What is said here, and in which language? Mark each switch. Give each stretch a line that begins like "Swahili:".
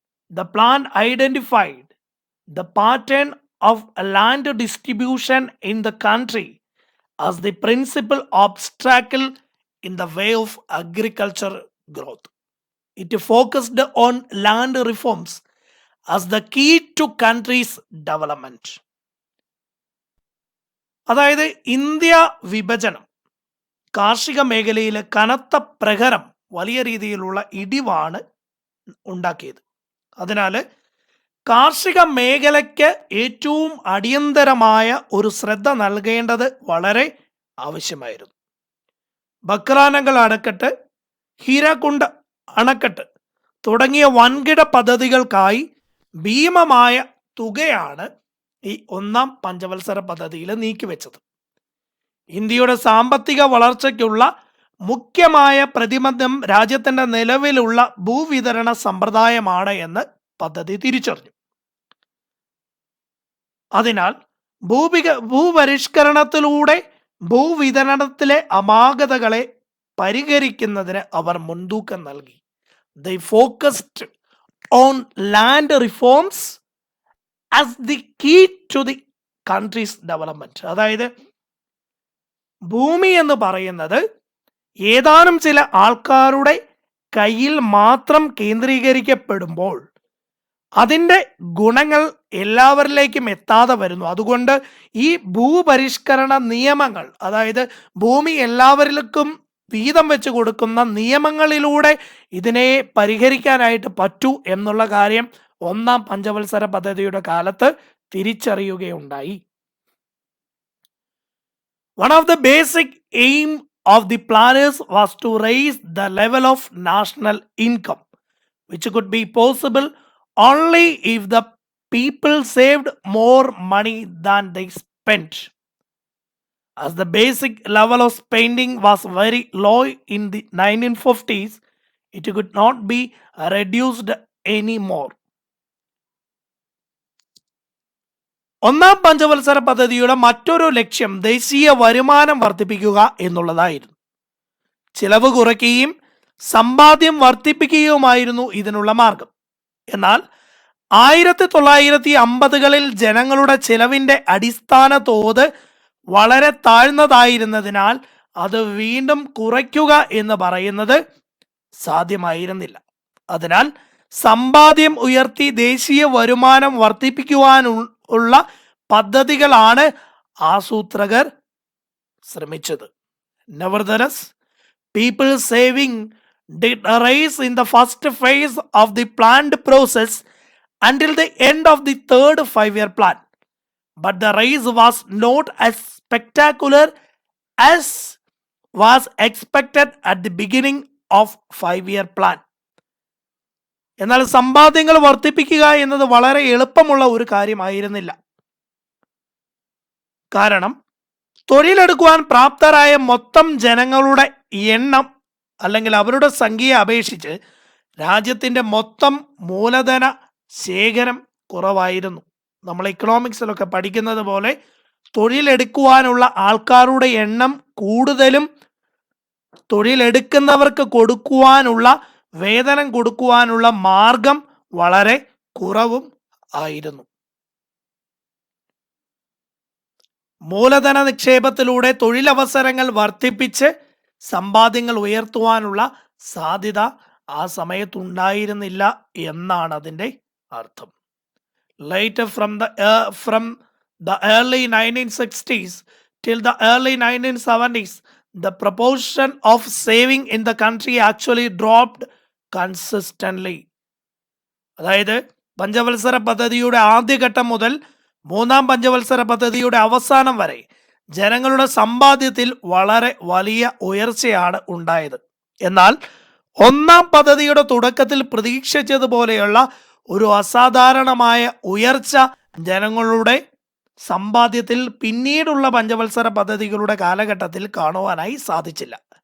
English: The plan identified the pattern of land distribution in the country as the principal obstacle in the way of agriculture growth. It focused on land reforms as the key to country's development.
Malayalam: അതായത് India വിഭജനം കാർഷിക മേഖലയിൽ കനത്ത പ്രഹരം, വലിയ രീതിയിലുള്ള ഇടിവാണ് ഉണ്ടാക്കിയത്. അതിനാൽ കാർഷിക മേഖലയ്ക്ക് ഏറ്റവും അടിയന്തരമായ ഒരു ശ്രദ്ധ നൽകേണ്ടത് വളരെ ആവശ്യമായിരുന്നു. ബക്രാനങ്ങൾ അണക്കെട്ട്, ഹീരാകുണ്ട് അണക്കെട്ട് തുടങ്ങിയ വൻകിട പദ്ധതികൾക്കായി ഭീമമായ തുകയാണ് ഈ ഒന്നാം പഞ്ചവത്സര പദ്ധതിയിൽ നീക്കിവെച്ചത്. ഇന്ത്യയുടെ സാമ്പത്തിക വളർച്ചയ്ക്കുള്ള മുഖ്യമായ പ്രതിബന്ധം രാജ്യത്തിന്റെ നിലവിലുള്ള ഭൂവിതരണ സമ്പ്രദായമാണ് എന്ന് പദ്ധതി തിരിച്ചറിഞ്ഞു. അതിനാൽ ഭൂപരിഷ്കരണത്തിലൂടെ ഭൂവിതരണത്തിലെ അപാകതകളെ പരിഹരിക്കുന്നതിന് അവർ മുൻതൂക്കം നൽകി.
English: They focused on land reforms as the key to the country's development.
Malayalam: അതായത് ഭൂമി എന്ന് പറയുന്നത് ഏതാനും ചില ആൾക്കാരുടെ കയ്യിൽ മാത്രം കേന്ദ്രീകരിക്കപ്പെടുമ്പോൾ അതിൻ്റെ ഗുണങ്ങൾ എല്ലാവരിലേക്കും എത്താതെ വരുന്നു. അതുകൊണ്ട് ഈ ഭൂപരിഷ്കരണ നിയമങ്ങൾ, അതായത് ഭൂമി എല്ലാവർക്കും വീതം വെച്ച് കൊടുക്കുന്ന നിയമങ്ങളിലൂടെ ഇതിനെ പരിഹരിക്കാനായിട്ട് പറ്റൂ എന്നുള്ള കാര്യം ഒന്നാം പഞ്ചവത്സര പദ്ധതിയുടെ കാലത്ത് തിരിച്ചറിയുകയുണ്ടായി.
English: One of the basic aim of the planners was to raise the level of national income, which could be possible only if the people saved more money than they spent. As the basic level of spending was very low in the 1950s, it could not be reduced anymore.
Malayalam: ഒന്നാം പഞ്ചവത്സര പദ്ധതിയുടെ മറ്റൊരു ലക്ഷ്യം ദേശീയ വരുമാനം വർദ്ധിപ്പിക്കുക എന്നുള്ളതായിരുന്നു. ചിലവ് കുറയ്ക്കുകയും സമ്പാദ്യം വർദ്ധിപ്പിക്കുകയുമായിരുന്നു ഇതിനുള്ള മാർഗം. എന്നാൽ 1950കളിൽ ജനങ്ങളുടെ ചിലവിൻ്റെ അടിസ്ഥാന തോത് വളരെ താഴ്ന്നതായിരുന്നതിനാൽ അത് വീണ്ടും കുറയ്ക്കുക എന്ന് പറയുന്നത് സാധ്യമായിരുന്നില്ല. അതിനാൽ സമ്പാദ്യം ഉയർത്തി ദേശീയ വരുമാനം വർദ്ധിപ്പിക്കുവാനുള്ള പദ്ധതികളാണ് ആസൂത്രകർ ശ്രമിച്ചത്.
English: Nevertheless, people saving did rise in the first phase of the planned process until the end of the third 5-year plan. But the rise was not as spectacular as was expected at the beginning of 5-year plan.
Malayalam: എന്നാൽ സമ്പാദ്യങ്ങൾ വർദ്ധിപ്പിക്കുക എന്നത് വളരെ എളുപ്പമുള്ള ഒരു കാര്യമായിരുന്നില്ല. കാരണം തൊഴിലെടുക്കുവാൻ പ്രാപ്തരായ മൊത്തം ജനങ്ങളുടെ എണ്ണം അല്ലെങ്കിൽ അവരുടെ സംഖ്യയെ അപേക്ഷിച്ച് രാജ്യത്തിൻ്റെ മൊത്തം മൂലധന ശേഖരം കുറവായിരുന്നു. നമ്മൾ ഇക്കണോമിക്സിലൊക്കെ പഠിക്കുന്നത് പോലെ തൊഴിലെടുക്കുവാനുള്ള ആൾക്കാരുടെ എണ്ണം കൂടുതലും തൊഴിലെടുക്കുന്നവർക്ക് കൊടുക്കുവാനുള്ള വേതനം കൊടുക്കുവാനുള്ള മാർഗം വളരെ കുറവും ആയിരുന്നു. മൂലധന നിക്ഷേപത്തിലൂടെ തൊഴിലവസരങ്ങൾ വർദ്ധിപ്പിച്ച് സമ്പാദ്യങ്ങൾ ഉയർത്തുവാനുള്ള സാധ്യത ആ സമയത്തുണ്ടായിരുന്നില്ല എന്നാണ് അതിൻ്റെ അർത്ഥം.
English: Later from the early 1960s till the early 1970s, the proportion of saving in the country actually dropped consistently.
Malayalam: അതായത് പഞ്ചവത്സര പദ്ധതിയുടെ ആദ്യഘട്ടം മുതൽ മൂന്നാം പഞ്ചവത്സര പദ്ധതിയുടെ അവസാനം വരെ ജനങ്ങളുടെ സമ്പാദ്യത്തിൽ വളരെ വലിയ ഉയർച്ചയാണ് ഉണ്ടായത്. എന്നാൽ ഒന്നാം പദ്ധതിയുടെ തുടക്കത്തിൽ പ്രതീക്ഷിച്ചതുപോലെയുള്ള ഒരു അസാധാരണമായ ഉയർച്ച ജനങ്ങളുടെ സമ്പാദ്യത്തിൽ പിന്നീടുള്ള പഞ്ചവത്സര പദ്ധതികളുടെ കാലഘട്ടത്തിൽ കാണുവാനായി സാധിച്ചില്ല.